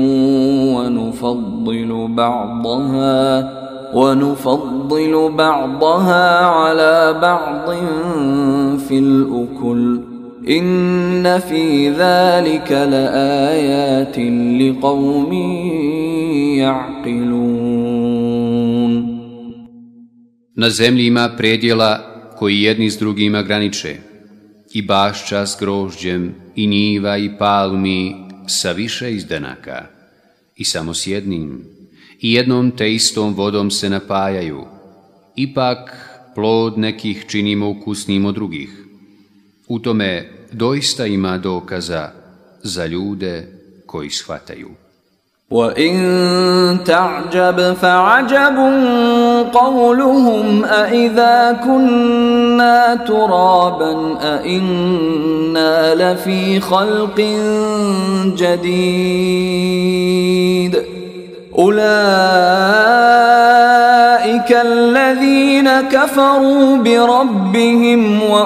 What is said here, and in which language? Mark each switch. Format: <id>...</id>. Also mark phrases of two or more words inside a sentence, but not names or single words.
<ar>ونفضل بعضها على بعض في الأكل إن في ذلك لآيات لقوم يعقلون.</ar> <bs>Na zemlji ima predjela koji jedni s drugima graniče, i bašča s grožđem, i njiva i palmi sa više izdanaka, i samo s jednim, i jednom te istom vodom se napajaju. Ipak plod nekih činimo ukusnijim od drugih. U tome doista ima dokaza za ljude koji shvataju.</bs> <ar>وَإِن تَعْجَبْ فَعَجَبٌ قَوْلُهُمْ أَإِذَا كُنَّا تُرَابًا أَإِنَّا لَفِي خَلْقٍ جَدِيدٍ أُولَئِكَ الَّذِينَ كَفَرُوا بِرَبِّهِمْ</ar>